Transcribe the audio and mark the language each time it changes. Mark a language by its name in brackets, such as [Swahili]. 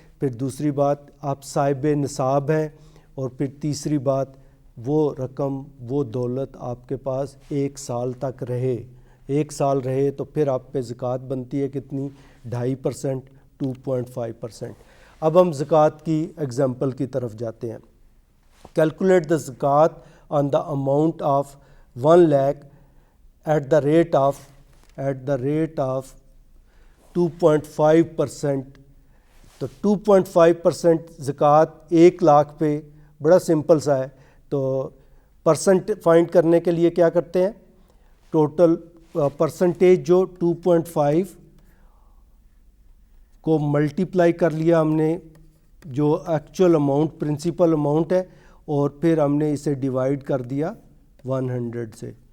[Urdu] پھر دوسری بات آپ صاحب نصاب ہیں، اور پھر تیسری بات وہ رقم، وہ دولت آپ کے پاس 1 سال تک رہے. 1 سال رہے تو پھر آپ پہ زکوٰۃ بنتی ہے کتنی؟ 2.5%، 2.5%. اب ہم زکوٰۃ کی ایگزامپل کی طرف جاتے ہیں. [English] Calculate the zakat on the amount of 1 lakh at the rate of 2.5%. [Urdu] تو 2.5% زکوٰۃ 1 لاکھ پہ بڑا سمپل سا ہے. تو پرسنٹ فائنڈ کرنے کے لیے کیا کرتے ہیں؟ ٹوٹل پرسنٹیج جو 2.5 کو ملٹیپلائی کر لیا ہم نے جو ایکچوئل اماؤنٹ، پرنسپل اماؤنٹ ہے، اور پھر ہم نے اسے ڈیوائڈ کر دیا 100 سے.